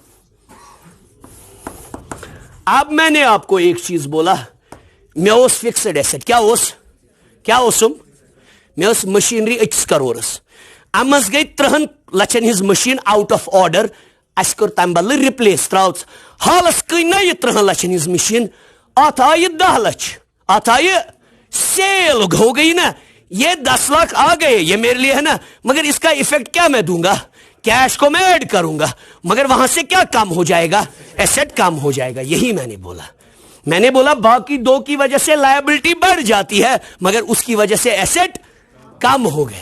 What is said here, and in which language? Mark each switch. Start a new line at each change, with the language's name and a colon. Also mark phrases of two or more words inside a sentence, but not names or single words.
Hindi: अब मैंने आपको एक चीज बोला, मैं उस
English: fixed asset
Hindi: क्या मैं मशीनरी
Kashmiri: 1 करोड़स, अमस गई 3 लक्षन हिज मशीन
English: out of order.
Kashmiri: अस कर तम बदल रिप्लेस त्राउस हालस कई ना ये 3 लक्षन हिज मशीन, अत आय 10 लक्ष, अत आय
Hindi: सेल हो गई ना, ये 10 लाख आ गए, ये मेरे लिए है ना, मगर इसका इफेक्ट क्या मैं दूंगा? कैश को मैं ऐड करूंगा, मगर वहां से क्या कम हो जाएगा? एसेट कम हो जाएगा. यही मैंने बोला बाकी 2 की वजह से लायबिलिटी बढ़ जाती है, मगर उसकी वजह से एसेट कम हो गया.